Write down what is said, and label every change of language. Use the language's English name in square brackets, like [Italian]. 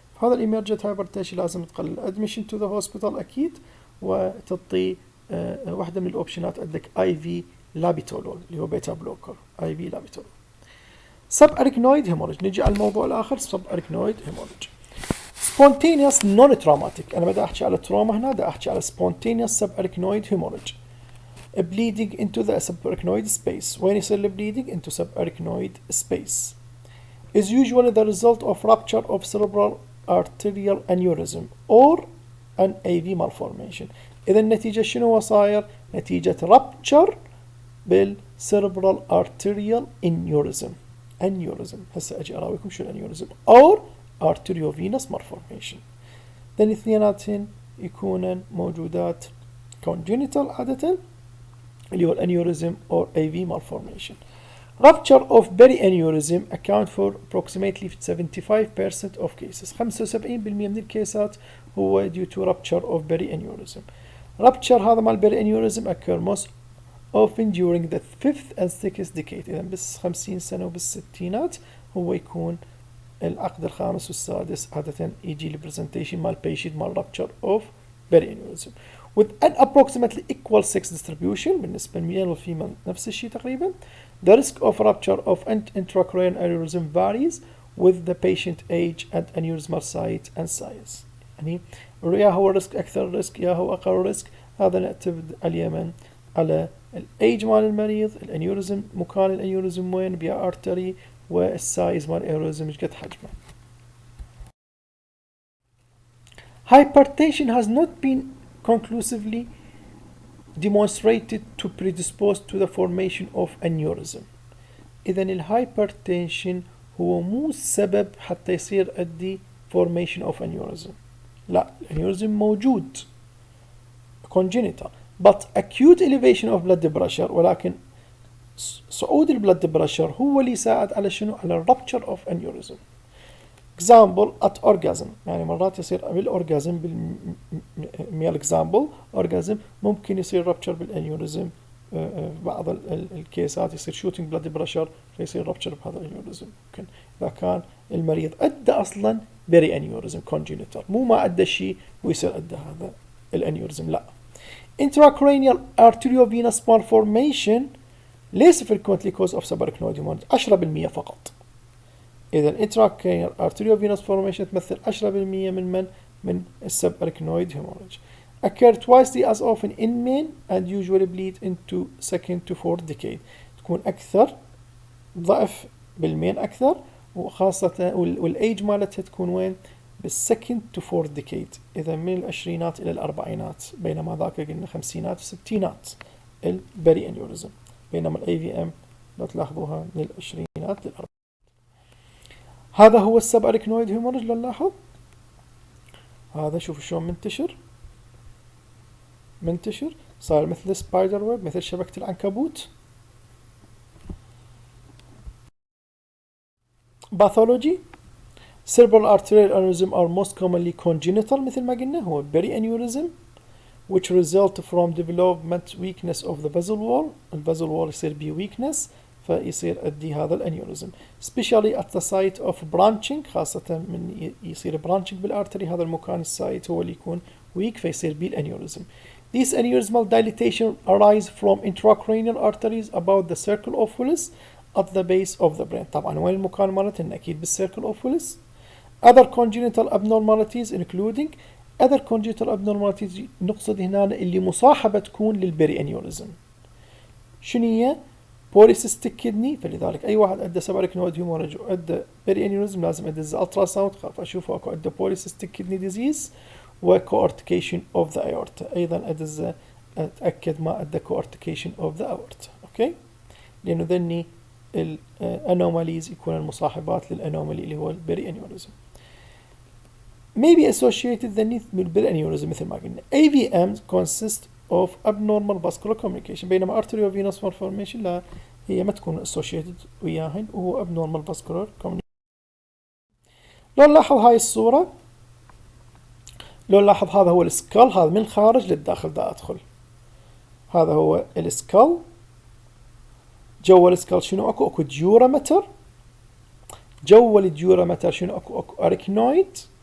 [Arabic] هذا emergent hypertension لازم تقلل admission to the hospital أكيد وتعطي واحدة من الأوبشنات عندك IV لابيتولول اللي هو بيتا بلوكر IV لابيتولول. subarachnoid hemorrhage نجي على الموضوع الآخر subarachnoid hemorrhage spontaneous non-traumatic. أنا بدي أحكي على تروما هنا بدي أحكي على spontaneous subarachnoid hemorrhage [English] bleeding into the subarachnoid space. [Arabic] وين يصير [English] bleeding into subarachnoid space is usually the result of rupture of cerebral arterial aneurysm or an AV malformation. [Arabic] إذا النتيجة شنو صاير؟ نتيجة [English] rupture cerebral arterial aneurysm هسه أجي أراويكم شو الأنيوريزم or arteriovenous malformation. [Arabic] then اثنيناتهن يكونن موجودات congenital عادة اللي هو الأنيوريزم or AV malformation. [English] Rupture of perianeurysm account for approximately 75% of cases. [Arabic] 75% من الكيسات هو due to rupture of perianeurysm. [English] Rupture هذا مال perianeurysm occur most often during the 5th and 6th decade. [Arabic] إذا بس 50 سنة وبالستينات هو يكون العقد الخامس والسادس عادة يجي البرزنتيشن مال patient مال rupture of perianeurysm. [English] with an approximately equal sex distribution [Arabic] بالنسبة للميل والفيميل نفس الشيء تقريبا. [English] The risk of rupture of intracranial aneurysm varies with the patient age and aneurysmal site and size. [Arabic] يعني يا هو الريسك أكثر ريسك يا هو أقل ريسك هذا نعتمد اليمن على الايج مال المريض الانيوريزم مكان الانيوريزم وين بيا ارتري والسايز مال الانيوريزم ايش قد حجمه. [English] Hypertension has not been conclusively demonstrated to predispose to the formation of aneurysm. [Arabic] إذا الهايبرتنشن هو مو السبب حتى يصير عندي formation of aneurysm. لا الانيوريزم موجود congenital [English] but acute elevation of blood pressure [Arabic] ولكن صعود البلد بريشر هو اللي يساعد على شنو على rupture of aneurysm. example at orgasm يعني مرات يصير بالأورجازم بالميل example orgasm ممكن يصير rupture بالانيوريزم بعض الكيسات يصير shooting blood pressure فيصير rupture بهذا الانيوريزم. ممكن إذا كان المريض أدى أصلا بري انيوريزم congenital مو ما أدى شيء ويصير أدى هذا الانيوريزم لا. intracranial arteriovenous malformation ليس frequently cause of subarachnoid hemorrhage 10% فقط. إذا intracranial arteriovenous formation تمثل 10% من subarachnoid hemorrhage. [English] occur twice as often in men and usually bleed into second to fourth decade. [Arabic] تكون أكثر ضعف بالمين أكثر وخاصة والأيج مالتها تكون وين بالسكند تو فورث ديكيد. إذا من العشرينات إلى الأربعينات بينما ذاك قلنا خمسينات وستينات البري انيوريزم بينما الاي في ام لو تلاحظوها من العشرينات للأربعينات. هذا هو السب اركنويد هيموريج لو نلاحظ هذا شوفوا شلون منتشر صار مثل سبايدر ويب مثل شبكة العنكبوت. [English] pathology cerebral arterial aneurysm are most commonly congenital [Arabic] مثل ما قلنا هو [English] berry aneurysm which result from development weakness of the vessel wall. [Arabic] الvessel wall يصير بيه weakness فيصير أدي هذا الانيوريزم especially at the site of branching خاصة من يصير branching بالارتري هذا المكان السايت هو اللي يكون weak فيصير بيه الانيوريزم. [English] These aneurysmal dilatation arise from intracranial arteries about the circle of Willis at the base of the brain. [Arabic] طبعا وين المكان مالتهن أكيد بالcircle of Willis. [English] Other congenital abnormalities including other congenital abnormalities [Arabic] نقصد هنا اللي مصاحبة تكون للبري انيوريزم. شنو هي؟ بوليسيستيك كدني فلذلك أي واحد أدى سباركنويد هيموريج وأدى بري انيوريزم لازم أدز الترا ساوند خاف أشوفه أكو أدى بوليسيستيك كدني ديزيز وكوارتيكيشن اوف ذا ايورتا أيضا أدز أتأكد ما أدى كوارتيكيشن اوف ذا ايورتا أوكي لأنه ذني الانوماليز يكون المصاحبات للانومالي اللي هو البري انيوريزم. may be associated the بالبري انيوريزم مثل ما قلنا. [English] AVM consist of abnormal vascular communication بينما arteriovenous malformation [Arabic] لا هي ما تكون [English] associated وياهن وهو abnormal vascular communication. [Arabic] لو نلاحظ هاي الصورة لو نلاحظ هذا هو السكال هذا من الخارج للداخل دا أدخل هذا هو السكال جوا السكال شنو اكو ديورامتر جوا الديورامتر شنو اكو اركنويد